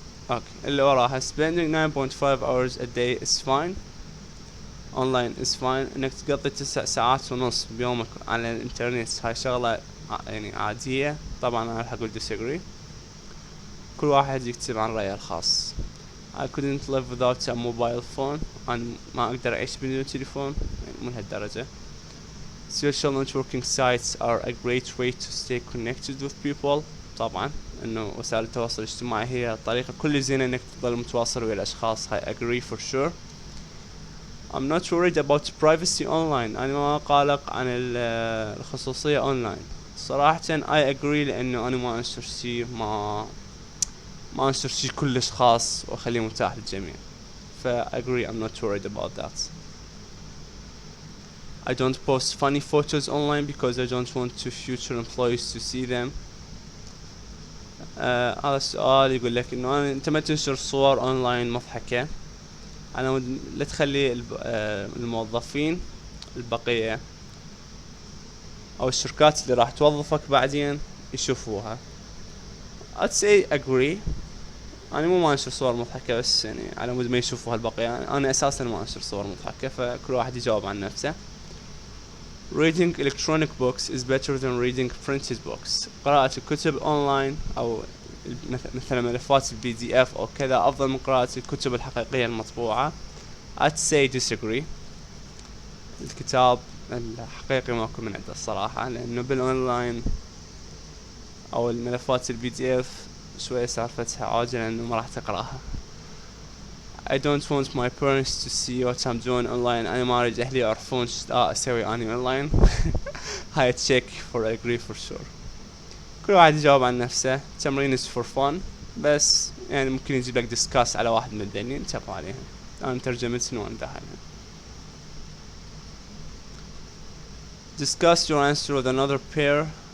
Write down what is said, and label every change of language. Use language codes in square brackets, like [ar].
[ar] أوكي، اللي وراها [en] spending 9.5 hours a day is fine. online is fine. [ar] إنك تقضي 9 ساعات ونص بيومك على الإنترنت هاي شغلة يعني عادية. طبعا أنا راح أقول disagree. كل واحد يكتب عن رأيه الخاص. [en] I couldn't live without a mobile phone. [ar] أنا ما أقدر أعيش بدون تليفون، يعني مو لهالدرجة. [en] Social networking sites are a great way to stay connected with people. [ar] طبعا إنه وسائل التواصل الاجتماعي هي طريقة كل زينة إنك تظل متواصل ويا الأشخاص. [en] I agree for sure. I'm not worried about privacy online. [ar] أنا ما قلق عن الخصوصية online. صراحة [en] I agree [ar] لأنه أنا ما أنشر شي ما أنشر شي كلش خاص وأخليه متاح للجميع. [en] ف agree, I'm not worried about that. I don't post funny photos online because I don't want to future employees to see them. [ar] هذا السؤال يقول لك إنه أنت ما تنشر صور أونلاين مضحكة. أنا لا تخلي الموظفين البقية أو الشركات اللي راح توظفك بعدين يشوفوها. [en] I'd say agree. [ar] أنا ما أنشر صور مضحكة، بس يعني على مود ما يشوفوها البقية. أنا أساسا ما أنشر صور مضحكة، فكل واحد يجاوب عن نفسه. [en] Reading electronic books is better than reading printed books. [ar] قراءة الكتب أونلاين أو مثل ملفات PDF أو كذا أفضل من قراءة الكتب الحقيقية المطبوعة. [en] I'd say disagree. [ar] الكتاب الحقيقي ما أكون من عنده الصراحة، لأنه بالأونلاين أو الملفات PDF شوية سالفتها عاجلة إنه ما راح تقرأها. [en] I don't want my parents to see what I'm doing online. [ar] أنا ما أريد أهلي يعرفون أسوي أني أونلاين. [en] هاي check for agree for sure. [ar] كل واحد يجاوب عن نفسه. تمرين [en] is for fun، [ar] بس يعني ممكن يجيب لك discuss على واحد من الدنيا انتبهوا عليها. أنا ترجمت وانتهى. [en] Discuss your answer with another pair.